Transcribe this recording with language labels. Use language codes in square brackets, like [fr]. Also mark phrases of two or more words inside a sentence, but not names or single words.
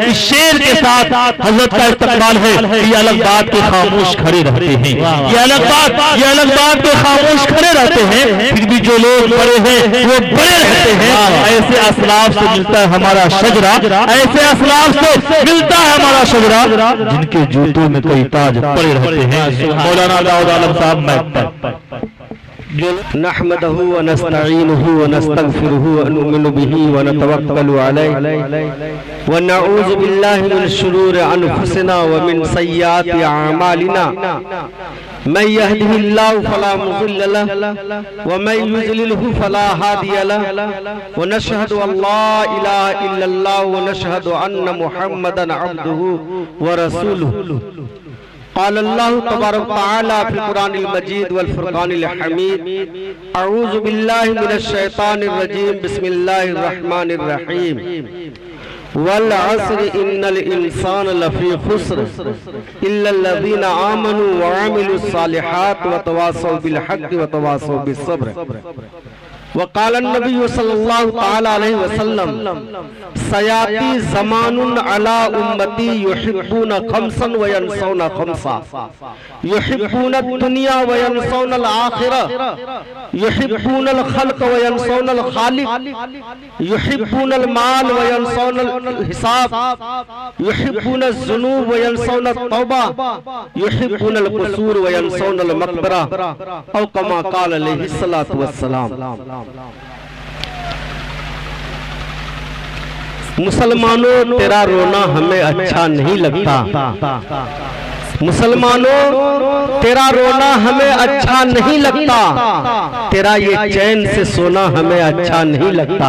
[hi] इस शेर के साथ हजरत का इस्तकबाल है। ये अलग बात के खामोश खड़े रहते हैं, ये अलग बात के खामोश खड़े रहते हैं, फिर भी जो लोग बड़े हैं वो बड़े रहते हैं। ऐसे असलाफ से मिलता है हमारा शजरा, ऐसे असलाफ से मिलता है हमारा शजरा, जिनके जूतों में कई ताज पड़े रहते हैं। मौलाना दाऊद आलम साहब मैं [ar] نحمده ونستعينه ونستغفره ونؤمن به ونتوكل عليه ونعوذ بالله من شرور أنفسنا ومن سيئات أعمالنا من يهده الله فلا مضل له ومن يضلله فلا هادي له ونشهد أن لا إله إلا الله ونشهد أن محمدا عبده ورسوله قال الله تبارك وتعالى في القرآن المجيد والفرقان الحميد أعوذ بالله من الشيطان الرجيم بسم الله الرحمن الرحيم والعصر إن الإنسان لفي خسر إلا الذين آمنوا وعملوا الصالحات وتواصوا بالحق وتواصوا بالصبر وقال النبي صلى الله تعالى عليه وسلم سيأتي زمان على أمتي يحبون خمسا وينسون خمسا يحبون الدنيا وينسون الآخرة يحبون الخلق وينسون الخالق يحبون المال وينسون الحساب يحبون الذنوب وينسون التوبة يحبون القصور وينسون المقبرة أو كما قال عليه الصلاة والسلام. [hi] मुसलमानों तेरा रोना हमें अच्छा नहीं लगता, मुसलमानों तेरा रोना हमें अच्छा नहीं लगता, तेरा ये चैन से सोना हमें अच्छा नहीं लगता।